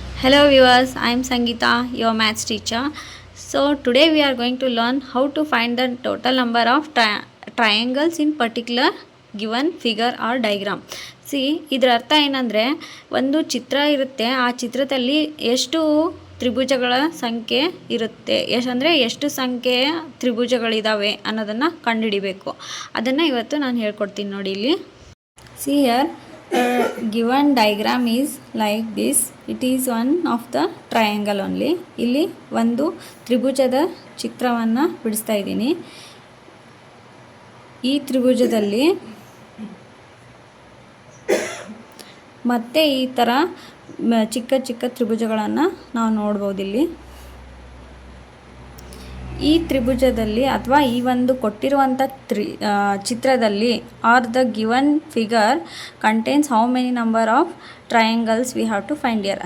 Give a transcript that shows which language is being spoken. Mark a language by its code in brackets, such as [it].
[en] Hello viewers, I am Sangeeta, your maths teacher. So today we are going to learn how to find the total number of triangles in particular given figure or diagram. [kn] See, ಇದರ ಅರ್ಥ ಏನಂದರೆ ಒಂದು ಚಿತ್ರ ಇರುತ್ತೆ, ಆ ಚಿತ್ರದಲ್ಲಿ ಎಷ್ಟು ತ್ರಿಭುಜಗಳ ಸಂಖ್ಯೆ ಇರುತ್ತೆ, ಎಷ್ಟು ಸಂಖ್ಯೆಯ ತ್ರಿಭುಜಗಳಿದ್ದಾವೆ ಅನ್ನೋದನ್ನು ಕಂಡುಹಿಡಿಬೇಕು. ಅದನ್ನು ಇವತ್ತು ನಾನು ಹೇಳ್ಕೊಡ್ತೀನಿ ನೋಡಿ ಇಲ್ಲಿ. [en] See here. Given diagram is like this. It is one of the triangle only. [kn] ಇಲ್ಲಿ ಒಂದು ತ್ರಿಭುಜದ ಚಿತ್ರವನ್ನು ಬಿಡಿಸ್ತಾ ಇದ್ದೀನಿ. ಈ ತ್ರಿಭುಜದಲ್ಲಿ ಮತ್ತೆ ಈ ಥರ ಚಿಕ್ಕ ಚಿಕ್ಕ ತ್ರಿಭುಜಗಳನ್ನು ನಾವು ನೋಡ್ಬೋದು. ಇಲ್ಲಿ ಈ ತ್ರಿಭುಜದಲ್ಲಿ ಅಥವಾ ಈ ಒಂದು ಕೊಟ್ಟಿರುವಂಥ ಚಿತ್ರದಲ್ಲಿ [en] Are the given figure contains how many number of triangles we have to find here.